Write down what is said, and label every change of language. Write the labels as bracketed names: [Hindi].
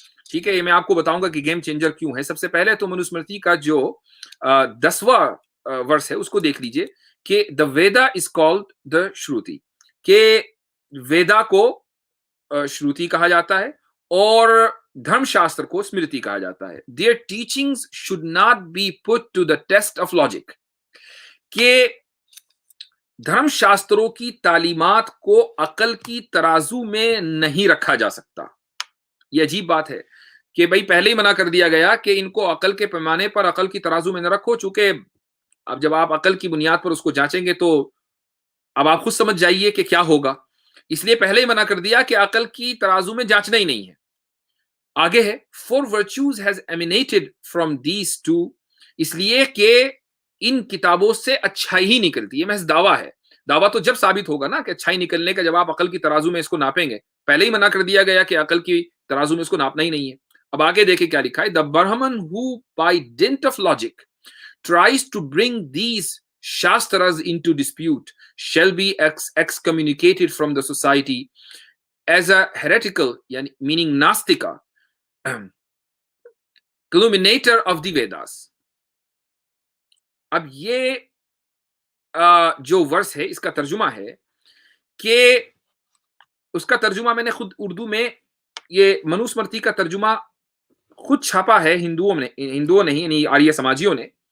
[Urdu] ٹھیک ہے، یہ میں آپ کو بتاؤں گا کہ گیم چینجر کیوں ہے. سب سے پہلے تو منوسمرتی کا جو 10واں ورس ہے اس کو دیکھ لیجئے کہ [English] the Veda is called the Shruti, [Urdu] کہ ویدا کو شروتی کہا جاتا ہے اور دھرم شاستر کو اسمرتی کہا جاتا ہے. [English] Their teachings should not be put to the test of logic. [Urdu] کہ دھرم شاستروں کی تعلیمات کو عقل کی ترازو میں نہیں رکھا جا سکتا. یہ عجیب بات ہے کہ بھائی پہلے ہی منع کر دیا گیا کہ ان کو عقل کے پیمانے پر، عقل کی ترازو میں نہ رکھو، چونکہ اب جب آپ عقل کی بنیاد پر اس کو جانچیں گے تو اب آپ خود سمجھ جائیے کہ کیا ہوگا. اس لیے پہلے ہی منع کر دیا کہ عقل کی ترازو میں جانچنا ہی نہیں ہے. آگے ہے [English] for virtues has emanated from these two، [Urdu] اس لیے کہ ان کتابوں سے اچھائی ہی نکلتی ہے. محض دعویٰ ہے. دعویٰ تو جب ثابت ہوگا نا کہ اچھائی نکلنے کا، جب آپ عقل کی ترازو میں اس کو ناپیں گے. پہلے ہی منع کر دیا گیا کہ عقل کی ترازو میں اس کو ناپنا ہی نہیں ہے. اب آگے دیکھیں کیا لکھا ہے. [English] The Brahman who by dint of logic tries to bring these shastras into dispute shall be excommunicated from the society as a heretical, meaning nastika, calumniator of the Vedas. [Urdu] اب یہ جو ورس ہے اس کا ترجمہ ہے کہ اس کا ترجمہ میں نے خود اردو میں، یہ منوسمرتی کا ترجمہ خود چھاپا ہے ہندوؤں نے یعنی آریہ سماجیوں نے.